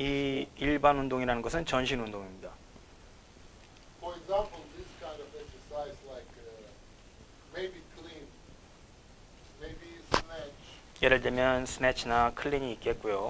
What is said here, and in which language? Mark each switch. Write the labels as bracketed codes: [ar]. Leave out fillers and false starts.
[ko] 이 일반 운동이라는 것은 전신 운동입니다. [en] For example, this kind of exercise like maybe clean, maybe snatch, [ko] 예를 들면 스네치나 클린이 있겠고요.